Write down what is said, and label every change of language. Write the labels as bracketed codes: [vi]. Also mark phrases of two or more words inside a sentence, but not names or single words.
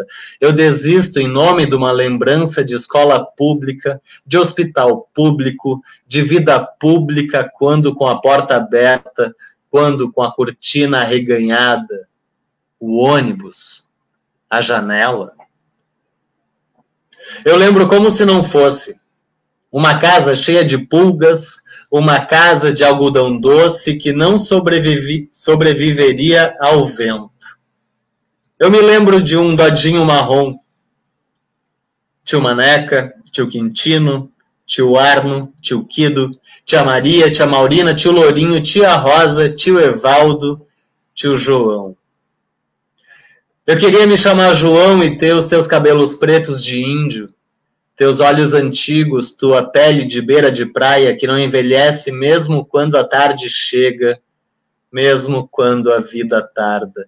[pt] Eu desisto em nome de uma lembrança de escola pública, de hospital público, de vida pública, quando com a porta aberta, quando com a cortina arreganhada, o ônibus, a janela. Eu lembro como se não fosse uma casa cheia de pulgas, uma casa de algodão doce que não sobreviveria ao vento. Eu me lembro de um Dodinho marrom. Tio Maneca, tio Quintino, tio Arno, tio Quido, tia Maria, tia Maurina, tio Lourinho, tia Rosa, tio Evaldo, tio João. Eu queria me chamar João e ter os teus cabelos pretos de índio, teus olhos antigos, tua pele de beira de praia que não envelhece mesmo quando a tarde chega, mesmo quando a vida tarda.